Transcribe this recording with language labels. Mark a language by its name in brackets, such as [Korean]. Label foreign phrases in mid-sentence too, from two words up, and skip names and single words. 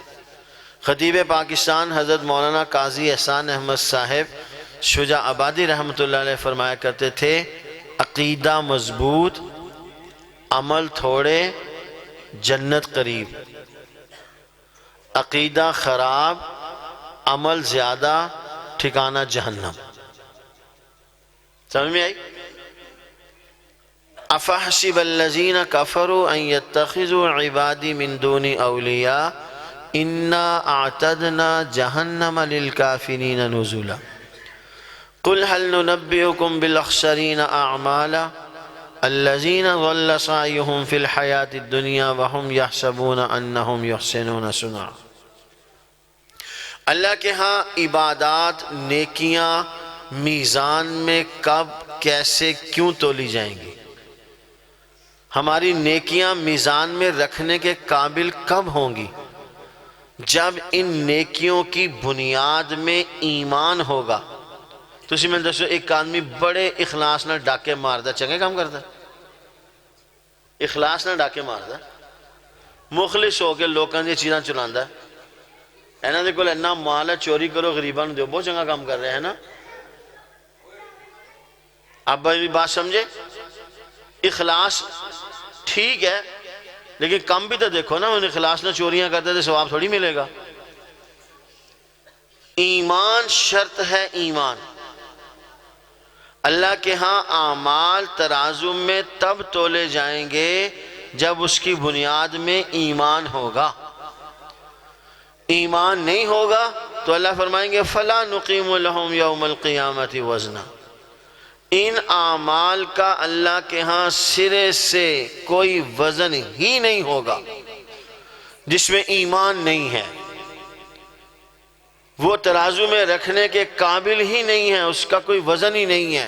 [Urdu] خطیب پاکستان حضرت مولانا قاضی احسان احمد صاحب شجاع آبادی [Arabic] رحمۃ اللہ علیہ [Urdu] فرمایا کرتے تھے عقیدہ مضبوط، عمل تھوڑے، جنت قریب۔ عقیدہ خراب، عمل زیادہ، ٹھکانہ جہنم۔ سمجھ میں آئی؟ [Arabic] افحسب الذین کفروا ان یتخذوا عبادی من دون اولیاء انا اعتدنا جہنم للکافرین نزلا قل هل ننبئکم بالاخسرین اعمالا الذین ضل سعیهم فی الحیاة الدنیا وهم یحسبون انہم یحسنون صنعا۔ [Urdu] اللہ کے ہاں عبادات، نیکیاں میزان میں کب، کیسے، کیوں تولی جائیں گی؟ ہماری نیکیاں میزان میں رکھنے کے قابل کب ہوں گی؟ جب ان نیکیوں کی بنیاد میں ایمان ہوگا۔ [Punjabi] تو اسی میں دسو ایک آدمی بڑے اخلاص نہ ڈاکے ماردا، چنگے کام کرتا ہے، اخلاص نہ ڈاکے ماردا، مخلص ہو کے لوکاں دی چیزاں چلاندا ہے، اینا دے کول اینا مال ہے، چوری کرو غریباں نوں دیو، [Urdu] بہت چنگا کام کر رہے ہیں نا۔ آپ بھی بات سمجھے؟ اخلاص ٹھیک ہے، لیکن کم بھی تو دیکھو نا، ان اخلاص نہ چوریاں کرتے تو ثواب تھوڑی ملے گا۔ ایمان شرط ہے، ایمان۔ اللہ کے ہاں اعمال ترازو میں تب تولے جائیں گے جب اس کی بنیاد میں ایمان ہوگا۔ ایمان نہیں ہوگا تو اللہ فرمائیں گے [Arabic] فَلَا نُقِيمُ لَهُمْ يَوْمَ الْقِيَامَةِ وَزْنًا۔ [Urdu] ان اعمال کا اللہ کے ہاں سرے سے کوئی وزن ہی نہیں ہوگا جس میں ایمان نہیں ہے، وہ ترازو میں رکھنے کے قابل ہی نہیں ہے، اس کا کوئی وزن ہی نہیں ہے۔